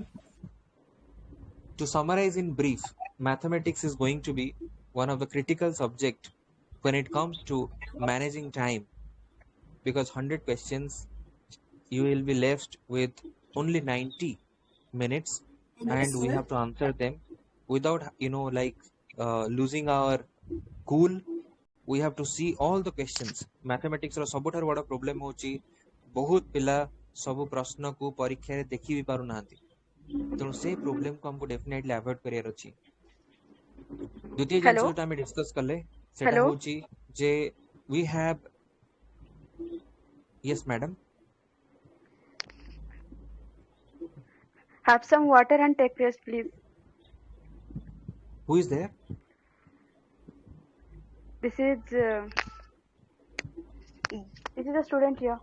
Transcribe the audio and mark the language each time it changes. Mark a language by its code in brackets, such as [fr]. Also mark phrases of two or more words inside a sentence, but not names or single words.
[en] To summarize in brief, mathematics is going to be one of the critical subject when it comes to managing time, because 100 questions you will be left with only 90 minutes and we have to answer them without losing our cool. We have to see all the questions. [or] Mathematics ର ସବୁଠାରୁ ବଡ଼ ପ୍ରୋବ୍ଲେମ ହେଉଛି ବହୁତ ପିଲା ସବୁ ପ୍ରଶ୍ନକୁ ପରୀକ୍ଷାରେ ଦେଖି ବି ପାରୁନାହାନ୍ତି, ତେଣୁ ସେଇ ପ୍ରୋବ୍ଲେମକୁ ଆମକୁ [en] definitely avoid [or] କରିବାର ଅଛି। ଦ୍ୱିତୀୟ ଜିନିଷ ଯୋଉଟା ଆମେ ଡିସ୍କସ୍ କଲେ ସେଟା ହେଉଛି ଯେ [en] we have, yes madam, have some water and take rest please. Who is there? This is a student here.